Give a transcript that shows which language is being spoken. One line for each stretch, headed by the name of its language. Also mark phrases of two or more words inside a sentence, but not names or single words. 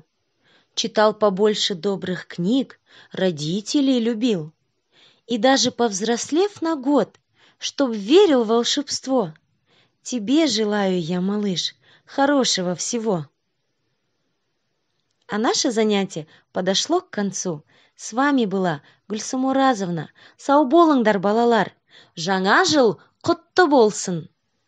Russian: Читал побольше добрых книг, родителей любил. И даже повзрослев на год, чтоб верил в волшебство. Тебе желаю я, малыш, хорошего всего. А наше занятие подошло к концу. С вами была Гүлсім Оразовна.
Kazakh: Сау болыңдар, балалар. Жаңа жыл құтты болсын.